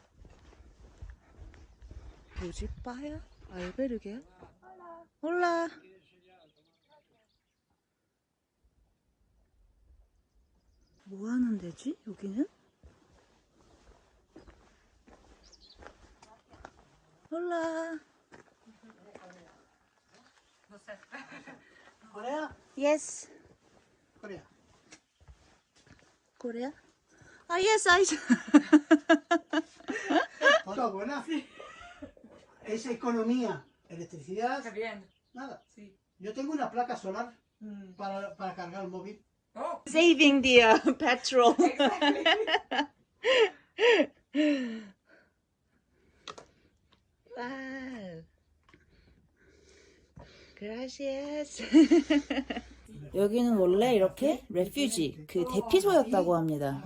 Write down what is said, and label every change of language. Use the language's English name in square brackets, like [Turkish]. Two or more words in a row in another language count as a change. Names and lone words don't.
[Korean] 뭐지? 빠야? 알베르게야? 몰라. 뭐 하는 데지? 여기는? 몰라. [Spanish] Corea? [English] Yes. [Spanish] Corea. [English] Corea? Ah, yes, I. [Spanish] Está buena. Es economía. Electricidad. Está bien. Nada. Sí. Yo tengo una placa solar para cargar el móvil. [English] Oh, Saving the petrol. exactly. Wow. [Spanish] Gracias. [Korean] 여기는 원래 이렇게 레퓨지 그 대피소였다고 합니다.